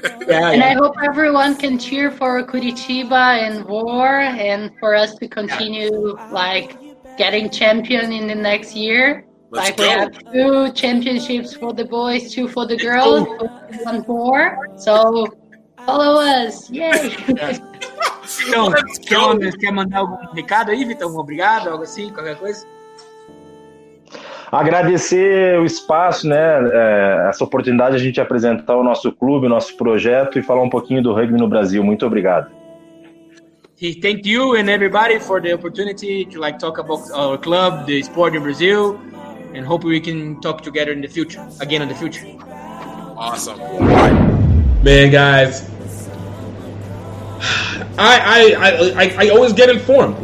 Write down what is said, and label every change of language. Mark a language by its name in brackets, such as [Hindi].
[English] And I hope everyone can cheer for Curitiba and VOR and for us to continue getting champion in the next year. We have 2 championships for the boys, 2 for the girls, 1 VOR. So follow us. Yay! [Portuguese] Então, quer mandar algum recado aí, Vitão? Obrigado, algo assim, qualquer coisa? Agradecer o espaço, essa oportunidade de a gente apresentar o nosso clube, o nosso projeto e falar um pouquinho do rugby no Brasil. Muito obrigado. [English] Thank you and everybody for the opportunity to talk about our club, the sport in Brazil, and hope we can talk together in the future, again in the future. Awesome. Man, guys, I always get informed.